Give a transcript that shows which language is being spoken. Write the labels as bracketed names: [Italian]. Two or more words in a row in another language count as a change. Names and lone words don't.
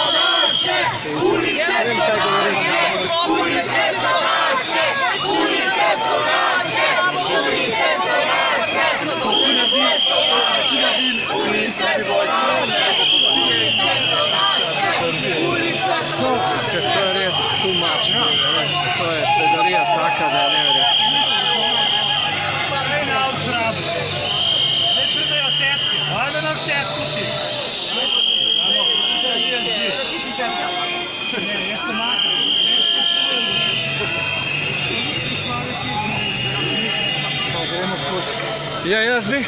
[Slovenian] Vem, kaj govorim. Ulice so naše! Ulice so naše! Ulice so naše! Ulice so naše! Ulice so naše! Ker to je res [English] too much. [Slovenian] To je bedarija taka, da je neverjetno. [Serbian] Ajde na tetku ti. [Slovenian] Ne, jaz sem makar. Gremo skozi. Ja, jaz bi.